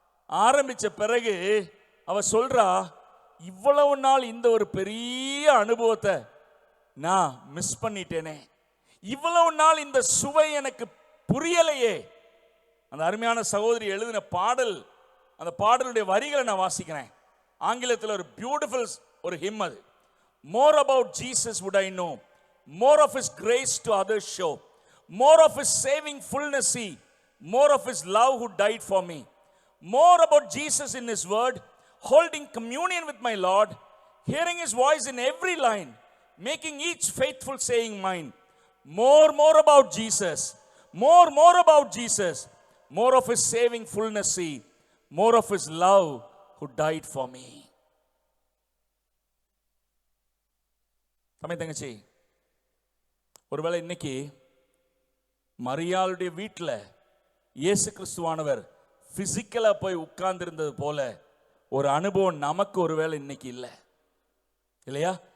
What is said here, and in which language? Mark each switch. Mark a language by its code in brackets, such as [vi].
[ta] ஆரம்பிச்ச பிறகு அவ சொல்றா, இவ்வளவு நாள் இந்த ஒரு பெரிய அனுபவத்தை நான் மிஸ் பண்ணிட்டேனே, இவ்வளவு நாள் இந்த சுவை எனக்கு புரியலையே. அந்த அருமையான சகோதரி எழுதின பாடல், அந்த பாடலுடைய வரிகளை நான் வாசிக்கிறேன். ஆங்கிலத்தில் ஒரு பியூட்டிஃபுல் ஒரு ஹிம். [en] அது more about Jesus would I know, more of his grace to others show, more of his saving fullness see, more of his love who died for me, more about Jesus in his word, holding communion with my Lord, hearing his voice in every line, making each faithful saying mine. More about Jesus, more about Jesus, more of his saving fullness see, more of his love who died for me. [ta] தம்பி தங்கச்சி, ஒருவேளை இன்னைக்கு மரியாளுடைய வீட்டில் இயேசு கிறிஸ்துவானவர் பிசிக்கலா போய் உட்கார்ந்து இருந்தது போல ஒரு அனுபவம் நமக்கு ஒருவேளை இன்னைக்கு இல்லை இல்லையா?